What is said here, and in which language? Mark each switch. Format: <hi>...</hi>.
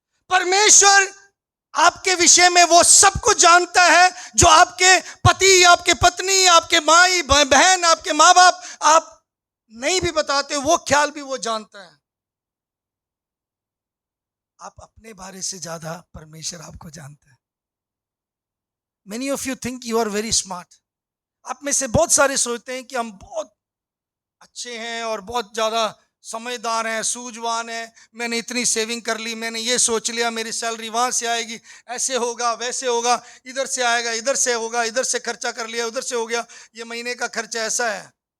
<hi>परमेश्वर आपके विषय में वो सब कुछ जानता है जो आपके पति, आपके पत्नी, आपके माई बहन, आपके माँ बाप आप नहीं भी बताते, वो ख्याल भी वो जानता है। आप अपने बारे से ज्यादा परमेश्वर आपको जानता है।</hi> <en>Many of you think you are very smart।</en> <hi>आप में से बहुत सारे सोचते हैं कि हम बहुत अच्छे हैं और बहुत ज्यादा समझदार हैं, सूझवान हैं। मैंने इतनी सेविंग कर ली, मैंने ये सोच लिया मेरी सैलरी वहां से आएगी, ऐसे होगा वैसे होगा, इधर से आएगा, इधर से होगा, इधर से खर्चा कर लिया, उधर से हो गया, ये महीने का खर्चा ऐसा है।</hi>